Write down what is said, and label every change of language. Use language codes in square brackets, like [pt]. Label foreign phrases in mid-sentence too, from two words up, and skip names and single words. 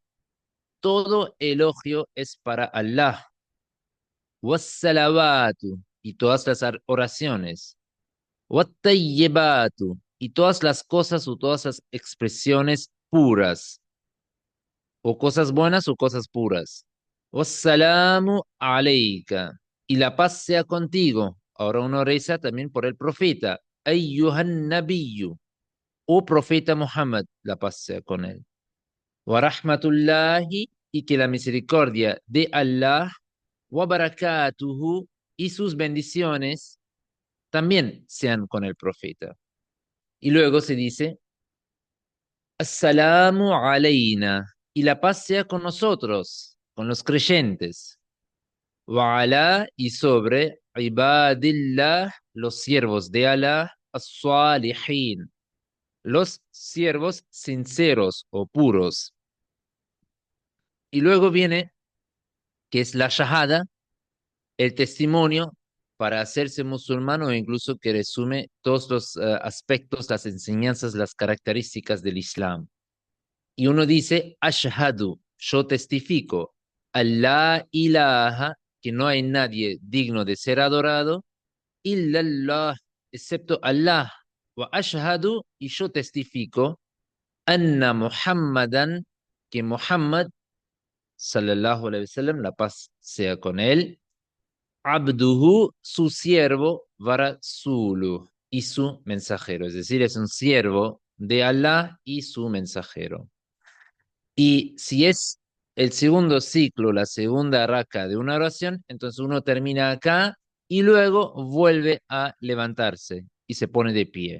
[es] Todo elogio es para Allah. Was-salawatu, y todas las oraciones. Wat-tayyibatu, y todas las cosas o todas las expresiones puras, o cosas buenas o cosas puras. [ar] والسلام عليك, [es] y la paz sea contigo. Ahora uno reza también por el profeta. [ar] أيها النبي, [es] oh profeta Muhammad, la paz sea con él. [ar] ورحمة الله, [es] y que la misericordia de Allah, [ar] وبركاته, [es] y sus bendiciones también sean con el profeta. Y luego se dice, [ar] السلام علينا, [es] y la paz sea con nosotros, con los creyentes. [ar] وعلى, [es] y sobre, ibadillah, los siervos de Allah, as-salihin, los siervos sinceros o puros. Y luego viene, que es la shahada, el testimonio para hacerse musulmán o incluso que resume todos los aspectos, las enseñanzas, las características del Islam. Y uno dice, Ashhadu, yo testifico, [ar] الله إله, [es] que no hay nadie digno de ser adorado, illallah, excepto Allah, [ar] وأشهد, [es] y yo testifico, [ar] أن محمدا, [es] que Muhammad, [ar] صلى الله عليه وسلم, [es] la paz sea con él, abduhu, su siervo, [ar] ورسوله, [es] y su mensajero, es decir, es un siervo de Allah y su mensajero. Y si es el segundo ciclo, la segunda raka de una oración, entonces uno termina acá y luego vuelve a levantarse y se pone de pie.